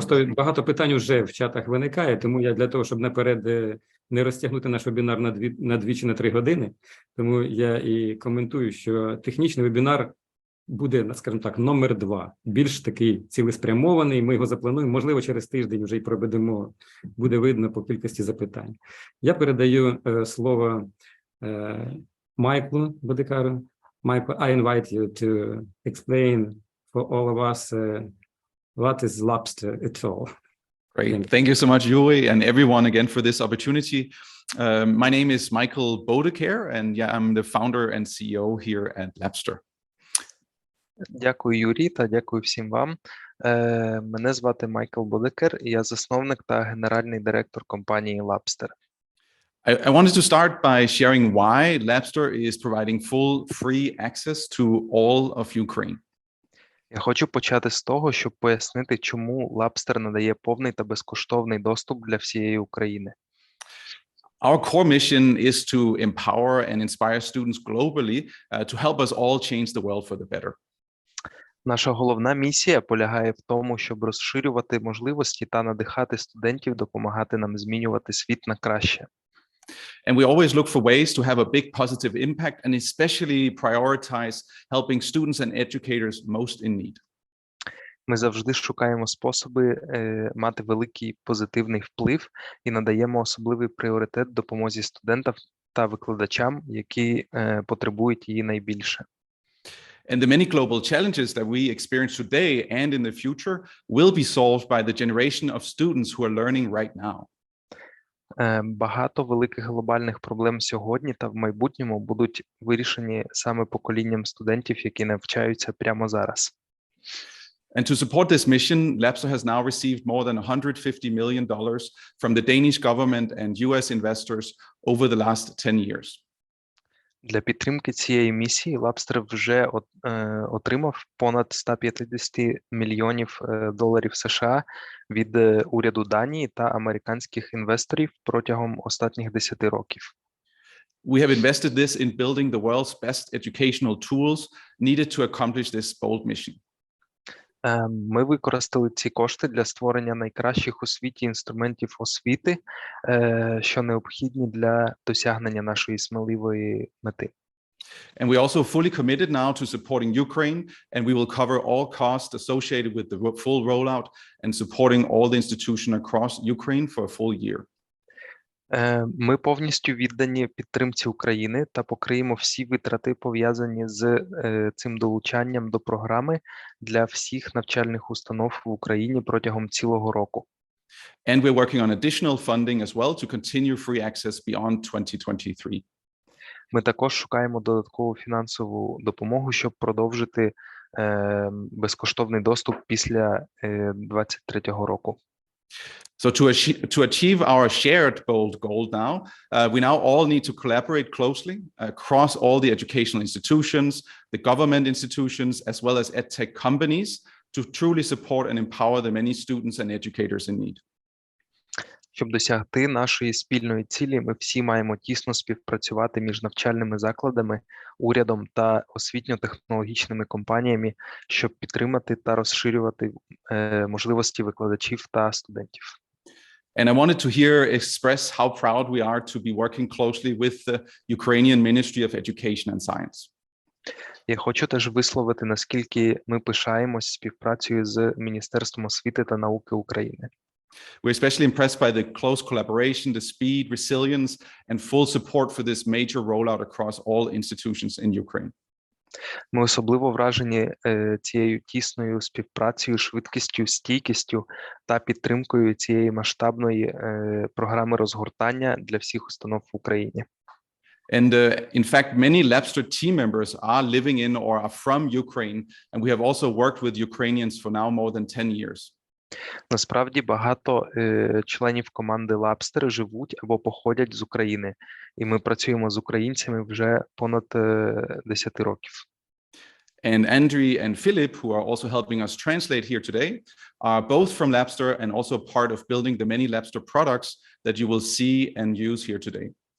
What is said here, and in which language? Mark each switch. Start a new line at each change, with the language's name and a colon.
Ukrainian: Просто багато питань вже в чатах виникає, тому я для того, щоб наперед не розтягнути наш вебінар на 2 чи на 3 години, тому я і коментую, що технічний вебінар буде, скажімо так, номер 2. Більш такий цілеспрямований, ми його заплануємо, можливо, через тиждень вже й проведемо, буде видно по кількості запитань. Я передаю слово Майклу Бодикару.
English: Michael, I invite you to explain for all of us what is Labster at all. Great. Thank you so much, Yuri, and everyone again for this opportunity. My name is Michael Bodekar, and I'm the founder and CEO here at Labster.
Ukrainian: Дякую, Юрій, та дякую всім вам. Мене звати Майкл Бодекер, і я засновник та генеральний директор компанії Labster.
English: I wanted to start by sharing why Labster is providing full free access to all of Ukraine.
Ukrainian: Я хочу почати з того, щоб пояснити, чому Labster надає повний та безкоштовний доступ для всієї України.
English: Our core mission is to empower and inspire students globally to help us all change the world for the better.
Ukrainian: Наша головна місія полягає в тому, щоб розширювати можливості та надихати студентів допомагати нам змінювати світ на краще.
English: And we always look for ways to have a big positive impact and especially prioritize helping students and educators most in need.
Ukrainian: Ми завжди шукаємо способи мати великий позитивний вплив і надаємо особливий пріоритет допомозі студентам та викладачам, які потребують її найбільше.
English: And the many global challenges that we experience today and in the future will be solved by the generation of students who are learning right now.
Ukrainian: Багато великих глобальних проблем сьогодні та в майбутньому будуть вирішені саме поколінням студентів, які навчаються прямо зараз.
English: And to support this mission, Labster has now received more than $150 million from the Danish government and US investors over the last 10 years.
Ukrainian: Для підтримки цієї місії Labster вже отримав понад 150 мільйонів доларів США від уряду Данії та американських інвесторів протягом останніх 10 років.
English: We have invested this in building the world's best educational tools needed to accomplish this bold mission.
Ukrainian: Ми використали ці кошти для створення найкращих у світі інструментів освіти, що необхідні для досягнення нашої сміливої мети.
English: And we also fully committed now to supporting Ukraine, and we will cover all costs associated with the full rollout and supporting all the institutions across Ukraine for a full year.
Ukrainian: Ми повністю віддані підтримці України та покриємо всі витрати, пов'язані з цим долучанням до програми для всіх навчальних установ в Україні протягом цілого року.
English: And we're working on additional funding as well to continue free access beyond 2023.
Ukrainian: Ми також шукаємо додаткову фінансову допомогу, щоб продовжити безкоштовний доступ після 2023 року.
English: So to achieve our shared bold goal now, we now all need to collaborate closely across all the educational institutions, the government institutions, as well as edtech companies to truly support and empower the many students and educators in need.
Ukrainian: Щоб досягти нашої спільної цілі, ми всі маємо тісно співпрацювати між навчальними закладами, урядом та освітньо-технологічними компаніями, щоб підтримати та розширювати можливості викладачів та студентів.
English: And I wanted to here express how proud we are to be working closely with the Ukrainian Ministry of Education and Science.
Ukrainian: Я хочу теж висловити, наскільки ми пишаємось співпрацею з Міністерством освіти та науки України.
English: We're especially impressed by the close collaboration, the speed, resilience, and full support for this major rollout across all institutions in Ukraine.
Ukrainian: Ми особливо вражені цією тісною співпрацею, швидкістю, стійкістю та підтримкою цієї масштабної програми розгортання для всіх установ в Україні.
English: And in fact, many Labster team members are living in or are from Ukraine, and we have also worked with Ukrainians for now more than 10 years.
Ukrainian: Насправді багато членів команди Labster живуть або походять з України, і ми працюємо з українцями вже понад 10 років.
English: And Andriy and Philip, who are also helping us translate here today, are both from Labster and also part of building the many Labster products that you will see and use here today.